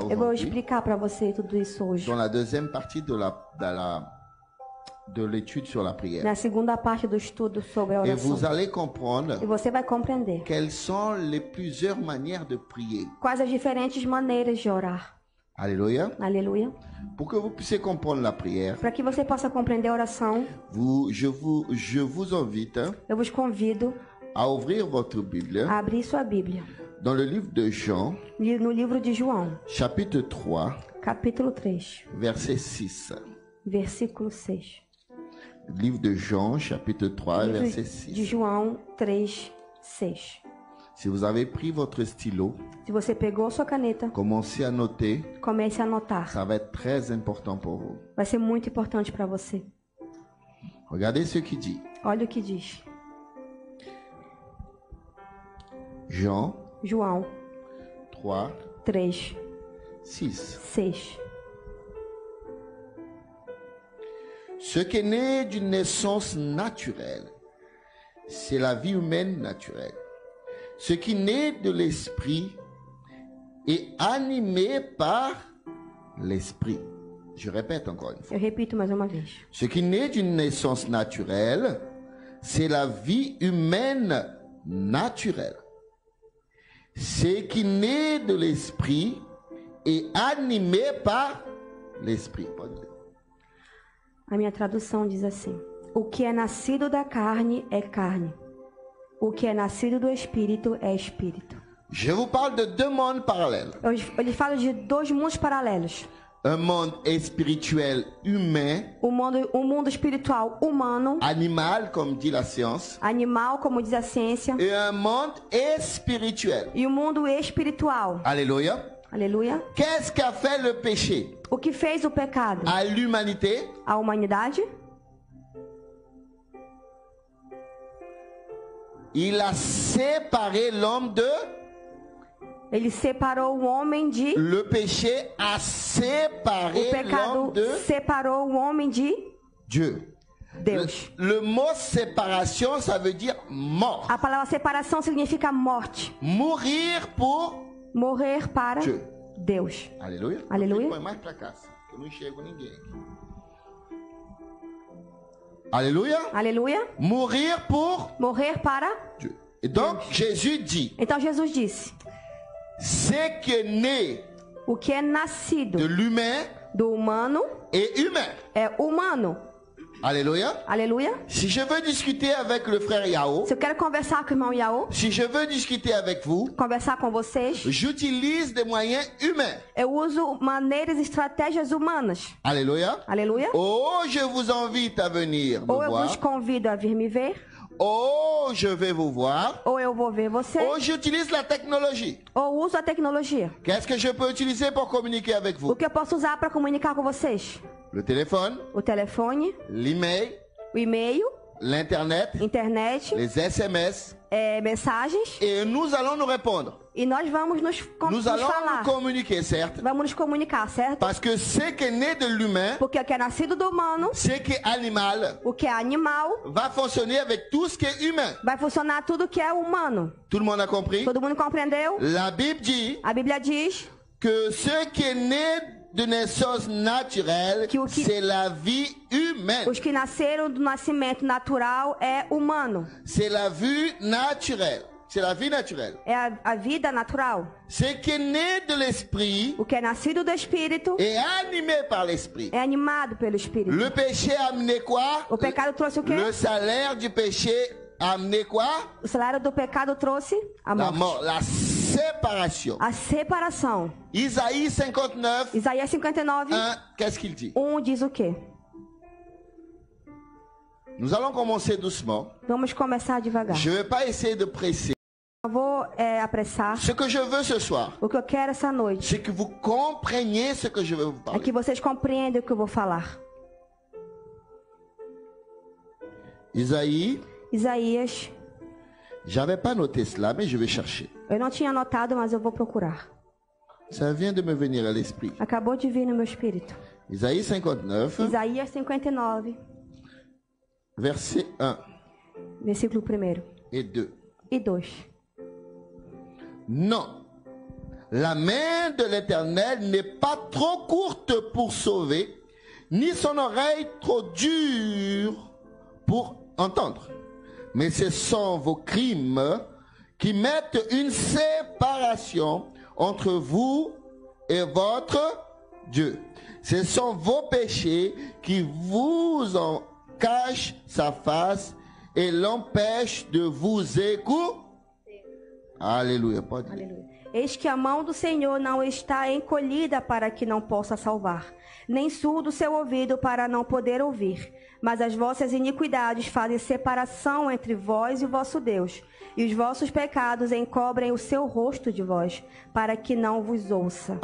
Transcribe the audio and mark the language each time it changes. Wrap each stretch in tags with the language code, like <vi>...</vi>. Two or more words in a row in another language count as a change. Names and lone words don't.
<pt>Eu vou</pt> <fr>aujourd'hui</fr> <pt>explicar para você tudo isso hoje.</pt> <fr>dans la deuxième partie de l'étude sur la prière.</fr> <pt>Na segunda parte do estudo sobre a</pt> <fr>Et</fr> <pt>oração.</pt> <fr>vous allez comprendre</fr> <pt>E você vai compreender</pt> <fr>quelles sont les plusieurs manières de prier.</fr> <pt>quais as diferentes maneiras de orar.</pt> <fr>Alléluia.</fr> <pt>Aleluia.</pt> <fr>Pour que vous puissiez comprendre la prière,</fr> <pt>Para que você possa compreender a oração,</pt> <fr>je vous invite</fr> <pt>eu vos convido</pt> <fr>à ouvrir votre Bible</fr> <pt>a abrir sua Bíblia</pt> <fr>dans le livre de Jean,</fr> <pt>no livro de João,</pt> <fr>chapitre 3,</fr> <pt>capítulo 3,</pt> <fr>verset 6.</fr> <pt>versículo 6.</pt> <fr>Livre de Jean, chapitre 3,</fr> <pt>Livro</pt> <fr>verset</fr> <pt>de 6. João 3, 6.</pt> <fr>Si vous avez pris votre stylo,</fr> <pt>Se você pegou sua caneta,</pt> <fr>commencez à noter.</fr> <pt>comece a anotar.</pt> <fr>Ça va être très important pour vous.</fr> <pt>Vai ser muito importante para você.</pt> <fr>Regardez ce qu'il dit.</fr> <pt>Olha o que diz.</pt> <fr>Jean</fr> <pt>João</pt> <fr>3,</fr> <pt>3,</pt> <fr>6.</fr> <pt>6.</pt> <fr>Ce qui est né d'une naissance naturelle, c'est la vie humaine naturelle. Ce qui naît de l'esprit est animé par l'esprit. Je répète encore une fois.</fr> <pt>Eu repito mais uma vez.</pt> <fr>Ce qui naît d'une naissance naturelle, c'est la vie humaine naturelle. Ce qui naît de l'esprit est animé par l'esprit.</fr> <pt>A minha tradução diz assim: o que é nascido da carne é carne. O que é nascido do espírito é espírito.</pt> <fr>Je vous parle de deux mondes parallèles.</fr> <pt>Ele fala de dois mundos paralelos.</pt> <fr>Un monde spirituel humain,</fr> <pt>O mundo espiritual humano,</pt> <fr>animal comme dit la science,</fr> <pt>animal, como diz a ciência,</pt> <fr>et un monde spirituel.</fr> <pt>e o mundo espiritual.</pt> <fr>Alléluia.</fr> <pt>Aleluia.</pt> <fr>Qu'est-ce qu'a fait le péché</fr> <pt>O que fez o pecado?</pt> <fr>à l'humanité?</fr> <pt>A humanidade?</pt> <fr>Il a séparé l'homme de</fr> <pt>Ele separou o homem de...</pt> <fr>Le péché a</fr> <pt>O</pt> <fr>séparé</fr> <pt>pecado</pt> <fr>l'homme de</fr> <pt>separou o homem de</pt> <fr>Dieu.</fr> <pt>Deus.</pt> <fr>Le mot séparation, ça veut dire mort.</fr> <pt>A palavra separação significa morte.</pt> <fr>Mourir pour</fr> <pt>Morrer para</pt> <fr>Dieu.</fr> <pt>Deus. Aleluia. Aleluia. Põe mais pra cá, que eu não enxergo ninguém aqui. Aleluia. Aleluia.</pt> <fr>Mourir pour</fr> <pt>Morrer para...</pt> <fr>Dieu. Et donc, Jésus dit,</fr> <pt>Então Jesus disse,</pt> <fr>ce qui est né</fr> <pt>o que é nascido</pt> <fr>de l'humain</fr> <pt>do humano</pt> <fr>est humain.</fr> <pt>é humano.</pt> <fr>Alléluia.</fr> <pt>Aleluia.</pt> <fr>Si je veux discuter avec le frère Yao,</fr> <pt>Se eu quero conversar com o irmão Yao,</pt> <fr>si je veux discuter avec vous,</fr> <pt>conversar com vocês,</pt> <fr>j'utilise des moyens humains.</fr> <pt>eu uso maneiras e estratégias humanas.</pt> <fr>Alléluia.</fr> <pt>Aleluia.</pt> <fr>Oh, je vous invite à venir me</fr> <pt>Ou eu</pt> <fr>voir.</fr> <pt>vos convido a vir me ver,</pt> <fr>Oh, je vais vous voir.</fr> <pt>ou eu vou ver você,</pt> <fr>Oh, j'utilise la technologie.</fr> <pt>ou uso a tecnologia.</pt> <fr>Qu'est-ce que je peux utiliser pour communiquer avec</fr> <pt>O</pt> <fr>vous?</fr> <pt>que eu posso usar para comunicar com vocês?</pt> <fr>Le téléphone,</fr> <pt>O telefone,</pt> <fr>l'email,</fr> <pt>o e-mail,</pt> <fr>l'internet,</fr> <pt>internet,</pt> <fr>les SMS.</fr> <pt>mensagens,</pt> <fr>Et nous allons nous répondre.</fr> <pt>e nós vamos nos</pt> <fr>Nous allons</fr> <pt>falar.</pt> <fr>nous communiquer, certes.</fr> <pt>Vamos nos comunicar, certo?</pt> <fr>Parce que ce qui est né de l'humain,</fr> <pt>Porque o que é nascido do humano,</pt> <fr>ce qui est animal,</fr> <pt>o que é animal,</pt> <fr>va fonctionner avec tout ce qui est humain.</fr> <pt>vai funcionar tudo que é humano.</pt> <fr>Tout le monde a compris?</fr> <pt>Todo mundo compreendeu?</pt> <fr>La Bible dit</fr> <pt>A Bíblia diz</pt> <fr>que ce qui est né de naissance naturelle,</fr> <pt>Que o que-</pt> <fr>c'est la vie humaine.</fr> <pt>os que nasceram do nascimento natural é humano.</pt> <fr>C'est la vie naturelle. C'est la vie naturelle.</fr> <pt>É a vida natural.</pt> <fr>Ce qui est né de l'esprit</fr> <pt>O que é nascido do Espírito</pt> <fr>est animé par l'esprit.</fr> <pt>é animado pelo Espírito.</pt> <fr>Le péché a amené quoi?</fr> <pt>O pecado trouxe o quê?</pt> <fr>Le salaire du péché a amené quoi?</fr> <pt>O salário do pecado trouxe a</pt> <fr>La</fr> <pt>morte.</pt> <fr>mort, la séparation.</fr> <pt>A separação.</pt> <fr>Isaïe 59,</fr> <pt>Isaías 59,</pt> <fr>1, qu'est-ce qu'il dit?</fr> <pt>diz o quê?</pt> <fr>Nous allons commencer doucement.</fr> <pt>Vamos começar devagar.</pt> <fr>Je ne vais pas essayer de presser.</fr> <pt>Não vou apressar.</pt> <fr>Ce que je veux ce soir,</fr> <pt>O que eu quero essa noite</pt> <fr>c'est que vous compreniez ce que je vais vous</fr> <pt>é</pt> <fr>parler.</fr> <pt>que vocês compreendam o que eu vou falar.</pt> <fr>Isaïe,</fr> <pt>Isaías,</pt> <fr>j'avais pas noté cela, mais je vais chercher.</fr> <pt>eu não tinha anotado, mas eu vou procurar.</pt> <fr>Ça vient de me venir à l'esprit.</fr> <pt>Acabou de vir no meu espírito.</pt> <fr>Isaïe 59,</fr> <pt>Isaías 59,</pt> <fr>verset 1</fr> <pt>versículo 1</pt> <fr>et 2.</fr> <pt>e 2.</pt> <fr>Non, la main de l'Éternel n'est pas trop courte pour sauver, ni son oreille trop dure pour entendre. Mais ce sont vos crimes qui mettent une séparation entre vous et votre Dieu. Ce sont vos péchés qui vous en cachent sa face et l'empêchent de vous écouter.</fr> <pt>Aleluia, pode ler. Aleluia. Eis que a mão do Senhor não está encolhida para que não possa salvar, nem surdo seu ouvido para não poder ouvir. Mas as vossas iniquidades fazem separação entre vós e o vosso Deus, e os vossos pecados encobrem o seu rosto de vós, para que não vos ouça.</pt>